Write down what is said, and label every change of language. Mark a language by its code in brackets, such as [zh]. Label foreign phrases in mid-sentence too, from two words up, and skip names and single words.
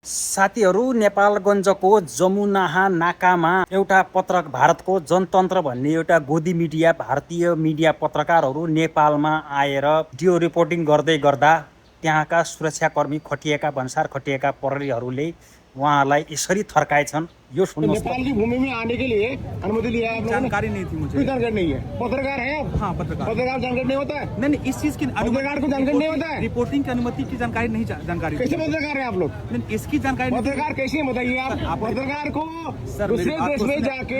[ne] साथीहरू, नेपालगञ्जको जमुनाहा नाकामा एउटा पत्रक भारतको जनतन्त्र भन्ने एउटा गोदी मिडिया भारतीय मिडिया पत्रकारहरू नेपालमा आएर भिडियो रिपोर्टिङ गर्दै गर्दा त्यहाँका सुरक्षाकर्मी खटिएका भन्सार खटिएका प्रहरीहरूले उहाँलाई यसरी थर्काएछन्। यो सुन्नुहोस्। [hi] नेपाल की भूमि में आने के लिए अनुमति लिया है आप लोगों ने? जानकारी नहीं थी मुझे। कोई जानकारी नहीं है। पत्रकार हैं आप? हाँ, पत्रकार। पत्रकार जानकारी नहीं होता है? नहीं, इस चीज की पत्रकार को जानकारी नहीं होता है? रिपोर्टिंग की अनुमति की जानकारी नहीं जानकारी। कैसे पत्रकार हैं आप लोग? नहीं, इसकी जानकारी नहीं। पत्रकार कैसे हैं बताइए आप? पत्रकार को दूसरे देश में जाके